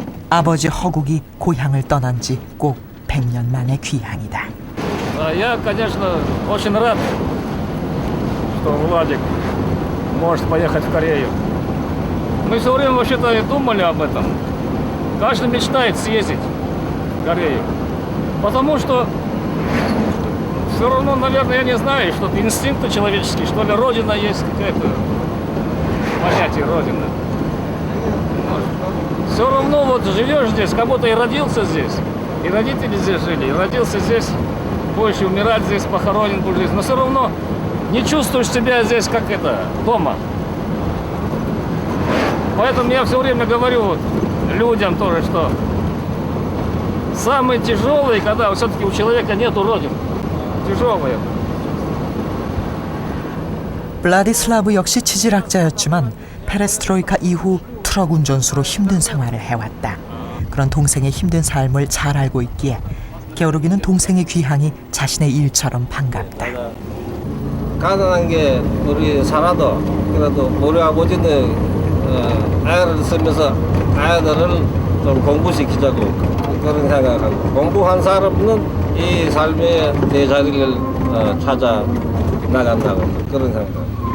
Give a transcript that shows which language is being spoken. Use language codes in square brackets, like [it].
[ko] 아버지 허국이 고향을 떠난 지 꼭 100년 만의 귀향이다. [ru] Я, конечно, очень рад, что Владик может поехать в Корею. Мы все время вообще-то и думали об этом. Каждый мечтает съездить в Корею. Потому что все равно, наверное, я не знаю, что-то инстинкты человеческие, что ли, Родина есть какая-то, понятие Родина. Все равно вот живешь здесь, как будто и родился здесь, и родители здесь жили, и родился здесь, будешь умирать здесь, похоронен будешь здесь, но все равно не чувствуешь себя здесь, как это, дома. Поэтому я все время говорю вот людям тоже, что самое тяжелое, когда все-таки у человека нету родины. Тяжелое. [ko] 블라디슬라브 역시 지질학자였지만 페레스트로이카 이후 트럭 운전수로 힘든 생활을 해왔다. 그런 동생의 힘든 삶을 잘 알고 있기에 게오르기는 동생의 귀향이 자신의 일처럼 반갑다. 가난한 게 우리 살아도 그래도 우리 아버지는 애를 쓰면서 아이들을 좀 공부시키자고 그런 생각하고 공부한 사람은 이 삶의 제자리를 찾아 나간다고 그런 생각.